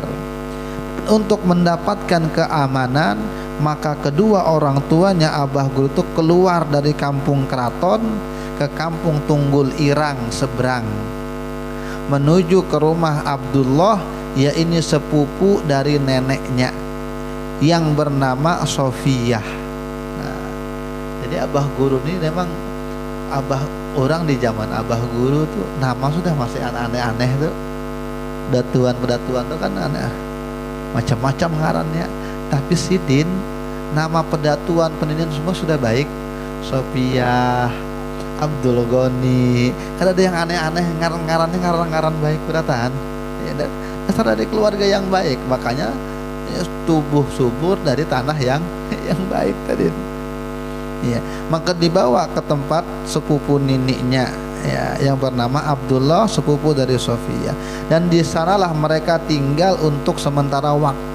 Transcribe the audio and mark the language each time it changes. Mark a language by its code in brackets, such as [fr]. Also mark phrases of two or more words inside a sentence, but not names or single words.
[id] Untuk mendapatkan keamanan, maka kedua orang tuanya abah guru itu keluar dari kampung keraton ke kampung Tunggul Irang seberang, menuju ke rumah Abdullah, ya ini sepupu dari neneknya yang bernama Sofiyah. [bjn] Nah, jadi abah guru ini memang abah orang di zaman abah guru tuh nama sudah masih aneh-aneh tuh, pedatuan tuh kan aneh, macam-macam ngarannya. Tapi Sidin nama pedatuan pendidikan semua sudah baik. Sofiyah, Abdul Goni, kan ada yang aneh-aneh ngaran baik beratan. Ya, [id] dasar dari keluarga yang baik. Makanya tubuh subur dari tanah yang baik tadi. Ya, maka dibawa ke tempat sepupu niniknya ya, yang bernama Abdullah, sepupu dari Sofia, dan di sanalah mereka tinggal untuk sementara waktu.